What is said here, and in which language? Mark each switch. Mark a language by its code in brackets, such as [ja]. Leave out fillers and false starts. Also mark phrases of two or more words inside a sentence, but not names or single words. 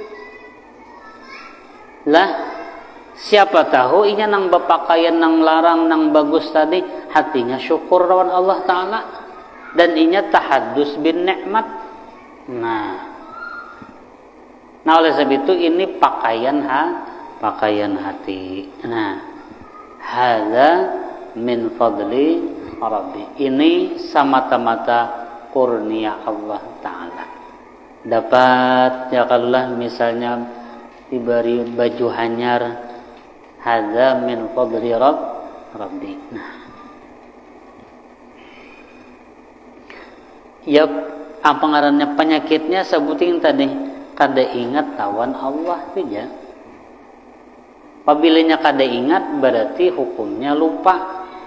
[bjn] Lah, siapa tahu inya nang berpakaian nang larang nang bagus tadi hatinya syukur lawan Allah Ta'ala dan inya [ar] تحدث بالنعمة. [id] Nah oleh sebab itu ini pakaian hati. [ar] Nah, هذا من فضل ربي. [id] Ini semata-mata kurnia Allah Ta'ala. [bjn] Dapat ya kalaulah misalnya diberi baju hanyar, [ar] هذا من فضل ربي. [bjn] Nah, ya apa ngarannya penyakitnya sebutin tadi kada ingat lawan Allah saja. Apabila kada ingat berarti hukumnya lupa.